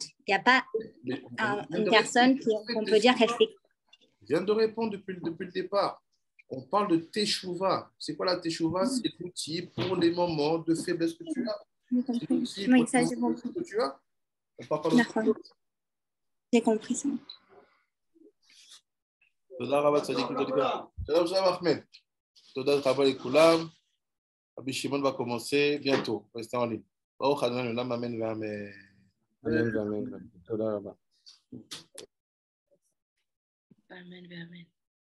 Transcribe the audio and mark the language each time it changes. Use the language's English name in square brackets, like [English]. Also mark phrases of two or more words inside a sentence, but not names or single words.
[French] Il n'y a pas une personne qu'on peut dire qu'elle fait. Je viens de répondre depuis le départ. On parle de teshuva. C'est quoi la teshuva? C'est l'outil pour les moments de faiblesse que tu as. C'est l'outil pour les moments que tu as. On parle pas d'autre chose. J'ai compris ça. [Hebrew] תודה רבה צדיק וצדיקה. שלום אחמד. תודה רבה לכולם. רבי שמעון [French] va commencer bientôt. Restez en ligne. [Hebrew] ברוך ה' לעולם אמן ואמן. אמן ואמן. תודה רבה. אמן ואמן.